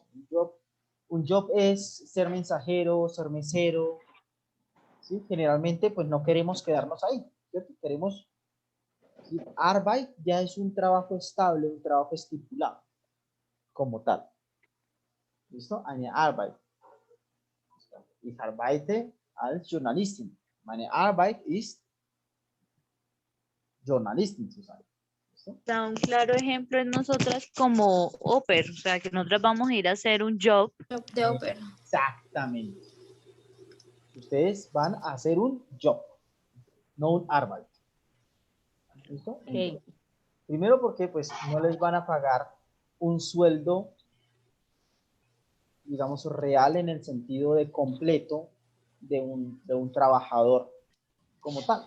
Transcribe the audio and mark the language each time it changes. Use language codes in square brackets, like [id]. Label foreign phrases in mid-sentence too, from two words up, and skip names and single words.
[es] Un job es ser mensajero, ser mesero. ¿Sí? Generalmente, pues no queremos quedarnos ahí. ¿Cierto? Queremos... ¿sí? Arbeit ya es un trabajo estable, un trabajo estipulado, como tal. ¿Listo? [de] Eine Arbeit. Ich arbeite als Journalistin. Meine Arbeit ist Journalistin zu sein. [es] Da un claro ejemplo es nosotras como Oper, o sea, que nosotras vamos a ir a hacer un job. De ópera. Exactamente. Ustedes van a hacer un job, no un Arbeit. ¿Listo? Okay. Primero porque pues no les van a pagar un sueldo, digamos, real en el sentido de completo de un trabajador como tal.